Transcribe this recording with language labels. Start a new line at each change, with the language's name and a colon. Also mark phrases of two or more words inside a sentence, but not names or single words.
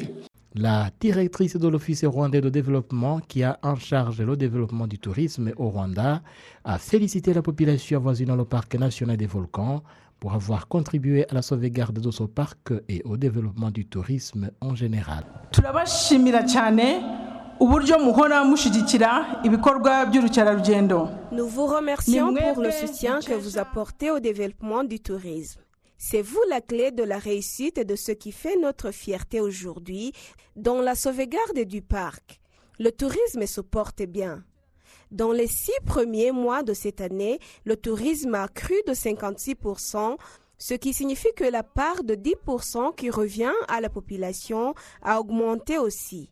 French: La directrice de l'Office rwandais de développement qui a en charge le développement du tourisme au Rwanda a félicité la population avoisinant le parc national des volcans pour avoir contribué à la sauvegarde de ce parc et au développement du tourisme en général.
Kinyarwanda: turabashimira cyane uburyo muhora mushigikira ibikorwa by'urukerarugendo.
French: Nous vous remercions pour le soutien que vous apportez au développement du tourisme. C'est vous la clé de la réussite et de ce qui fait notre fierté aujourd'hui dans la sauvegarde du parc. Le tourisme se porte bien. Dans les 6 premiers mois de cette année, le tourisme a cru de 56%, ce qui signifie que la part de 10% qui revient à la population a augmenté aussi.